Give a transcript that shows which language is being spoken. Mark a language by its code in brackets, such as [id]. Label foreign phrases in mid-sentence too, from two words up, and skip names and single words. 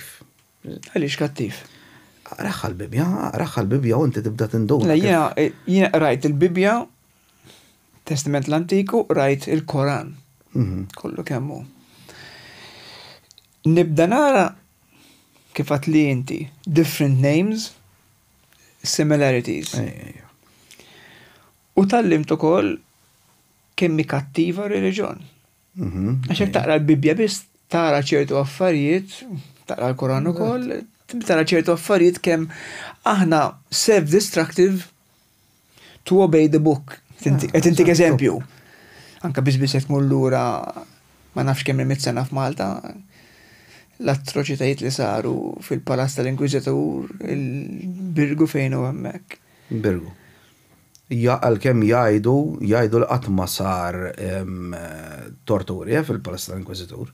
[mt] Għaliex kattiv? Raħħa l-Bibja u inti tibda tindur. Jiena rajt il-Bibja, Testament l-Antiku, rajt il-Koran. Kollu kemmu. Nibda nara kif għat li inti [en] different names, similarities. [mt] U tal-limt ukoll kemmi kattiva reliġjon. Għaxek taqra l-Bibja biss tara ċertu affarijiet, taqra l-Koran ukoll, tara ċertu affarijiet kemm aħna [en] self-destructive to obey the book. [mt] Qed intik eżempju. Anka biss qed mullura ma nafx kemm il-100 sena f'Malta, l-atroċitajiet li saru fil-Palazz tal-Inkwiżitur, il-Birgu fejn hu hemmhekk. Birgu. Għal-kem jgħidu l-qatt ma sar torturi fil-Palazz tal-Inkwiżitur.